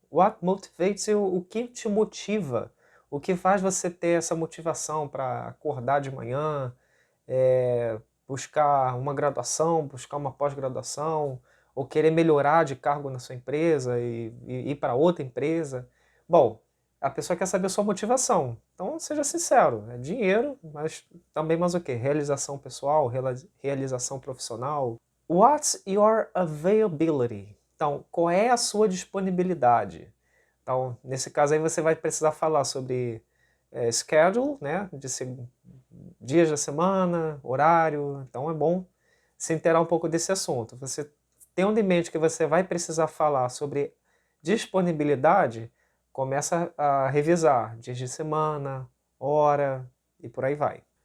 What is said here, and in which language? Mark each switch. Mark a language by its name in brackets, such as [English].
[English] What motivates you? [Portuguese] O que te motiva? O que faz você ter essa motivação para acordar de manhã, buscar uma graduação, buscar uma pós-graduação, ou querer melhorar de cargo na sua empresa e ir para outra empresa? Bom, a pessoa quer saber a sua motivação. Então, seja sincero, é dinheiro, mas também mais o quê? Realização pessoal, realização profissional. [English] What's your availability? [Portuguese] Então, qual é a sua disponibilidade? Então, nesse caso aí você vai precisar falar sobre schedule, né, dias da semana, horário. Então é bom se inteirar um pouco desse assunto. Você tendo em mente que você vai precisar falar sobre disponibilidade, começa a revisar dias de semana, hora e por aí vai.